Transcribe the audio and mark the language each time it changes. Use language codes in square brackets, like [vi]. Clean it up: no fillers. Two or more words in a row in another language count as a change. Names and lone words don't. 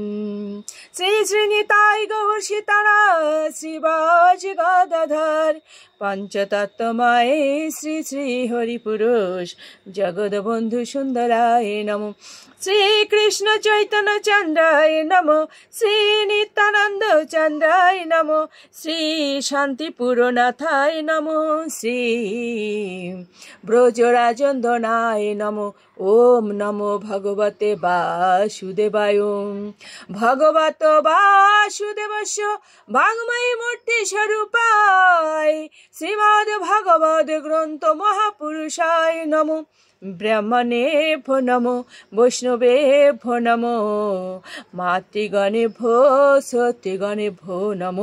[sa] শ্রী শ্রী নিতাই গৌর সীতারা শ্রীবাস গদাধর পঞ্চতত্ত্বময়ে শ্রী শ্রী হরিপুরুষ জগৎবন্ধু সুন্দরায় নমো। শ্রী কৃষ্ণ চৈতন্য চন্দ্রায় নমো। শ্রী নিত্যানন্দ চন্দ্রায় নমো। শ্রী শান্তিপুরনাথায় নমো। শ্রী ব্রজরাজন্দনায় নমো। ওম নমো ভগবতে বাসুদেবায়। ভগবত বাসুদেবস্য বাংময়ী মূর্তি স্বরূপায় শ্রীমদ্ ভগবদ্ গ্রন্থ মহাপুরুষায় নমো। ব্রাহ্মণেভ্যো নমো বৈষ্ণবেভ্যো নমো মাতৃগণেভ্যো সত্যগণেভ্যো নমো।